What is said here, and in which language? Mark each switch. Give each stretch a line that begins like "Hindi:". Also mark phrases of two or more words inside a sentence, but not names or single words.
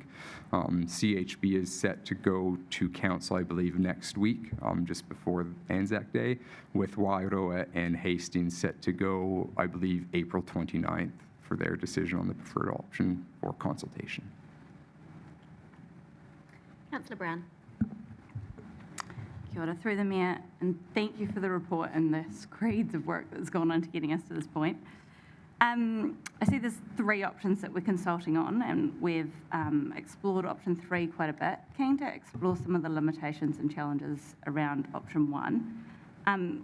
English: CHB is set to go to council, I believe, next week, just before Anzac Day, with Wairau and Hastings set to go, I believe, April 29th for their decision on the preferred option for consultation. Councillor Brown.
Māori: Kia ora,
English: through the Mayor, and thank you for the report and the screeds of work that's gone on to getting us to this point. I see there's 3 options that we're consulting on, and we've explored option 3 quite a bit. Keen to explore some of the limitations and challenges around option 1.